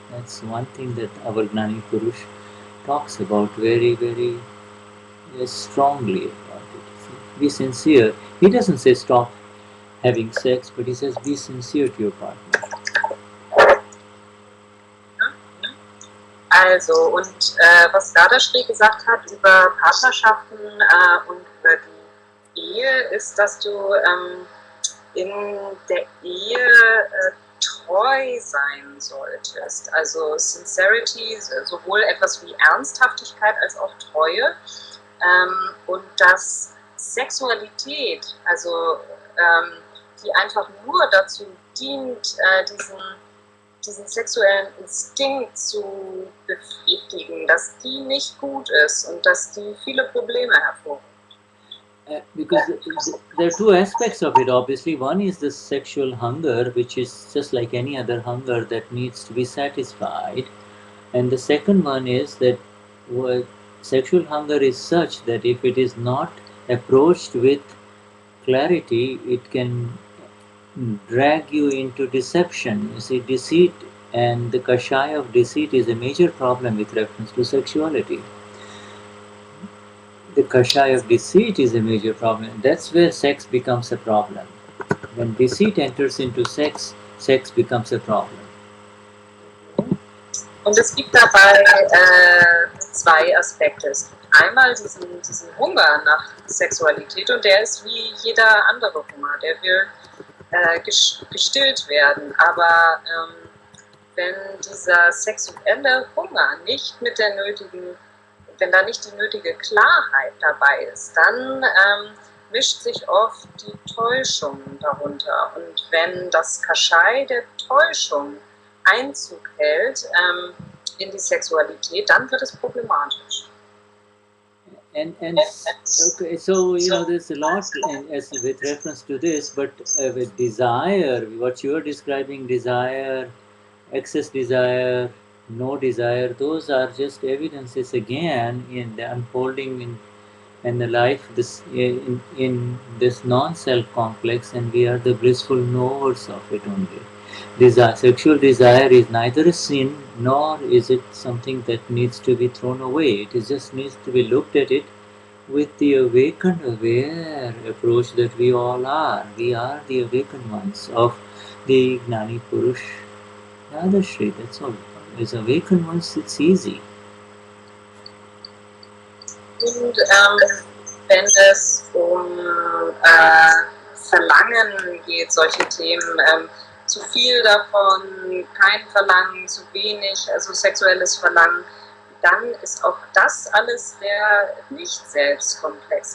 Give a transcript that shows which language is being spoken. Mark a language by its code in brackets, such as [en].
[en] That's one thing that our Gnani Purush talks about very, very strongly about it. See, be sincere. He doesn't say stop having sex, but he says be sincere to your partner. [de] Also, und was Dadashri gesagt hat über Partnerschaften und über die Ehe, ist, dass du in der Ehe treu sein solltest. Also Sincerity, sowohl etwas wie Ernsthaftigkeit als auch Treue. Und dass Sexualität, also die einfach nur dazu dient, diesen sexuellen Instinkt zu befriedigen, dass die nicht gut ist und dass die viele Probleme hervorruft. [en] Because there are two aspects of it, obviously. One is the sexual hunger, which is just like any other hunger that needs to be satisfied. And the second one is that sexual hunger is such that if it is not approached with clarity, it can drag you into deception. You see, deceit and the kashaya of deceit is a major problem with reference to sexuality. The kashaya of deceit is a major problem. That's where sex becomes a problem. When deceit enters into sex, sex becomes a problem. [de] Und es gibt dabei zwei Aspekte. Es gibt einmal diesen Hunger nach Sexualität und der ist wie jeder andere Hunger. Der will gestillt werden. Aber wenn dieser sexuelle Hunger nicht mit der nötigen, wenn da nicht die nötige Klarheit dabei ist, dann mischt sich oft die Täuschung darunter. Und wenn das Kashai der Täuschung Einzug hält in die Sexualität, dann wird es problematisch. [en] And okay, so there's a lot as with reference to this, but with desire, what you are describing, desire, excess desire, no desire, those are just evidences again in the unfolding in the life in this non-self complex, and we are the blissful knowers of it only. Sexual desire is neither a sin nor is it something that needs to be thrown away. It just needs to be looked at it with the awakened, aware approach that we all are. We are the awakened ones of the Gnani Purush Dadashri. That's all. As awakened ones, it's easy. [de] Und wenn es Verlangen geht, solche Themen, zu viel davon, kein Verlangen, zu wenig, also sexuelles Verlangen, dann ist auch das alles der Nicht-Selbstkomplex.